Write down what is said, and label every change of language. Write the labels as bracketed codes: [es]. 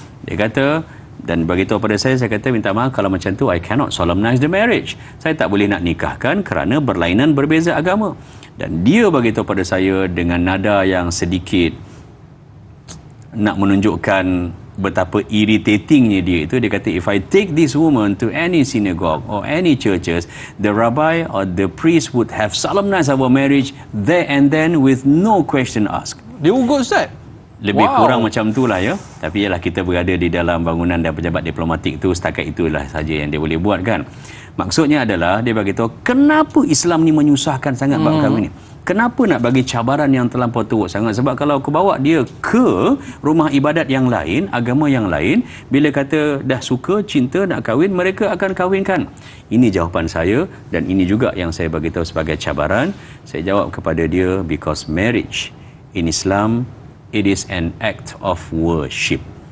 [ms] Dia kata, dan beritahu pada saya kata, minta maaf kalau macam tu, [en] I cannot solemnize the marriage. [ms] Saya tak boleh nak nikahkan kerana berlainan berbeza agama. Dan dia beritahu pada saya dengan nada yang sedikit nak menunjukkan betapa irritatingnya dia itu. Dia kata, [en] if I take this woman to any synagogue or any churches, the rabbi or the priest would have solemnized our marriage there and then with no question asked. [ms] Dia ugut, Ustaz? Lebih kurang macam itulah ya. Tapi ialah kita berada di dalam bangunan dan pejabat diplomatik tu, setakat itulah saja yang dia boleh buat kan. Maksudnya adalah dia beritahu kenapa Islam ni menyusahkan sangat bab kahwin ni. Kenapa nak bagi cabaran yang terlampau teruk sangat? Sebab kalau aku bawa dia ke rumah ibadat yang lain, agama yang lain, bila kata dah suka, cinta, nak kahwin, mereka akan kahwinkan. Ini jawapan saya, dan ini juga yang saya bagi tahu sebagai cabaran. Saya jawab kepada dia, [en] because marriage in Islam, it is an act of worship.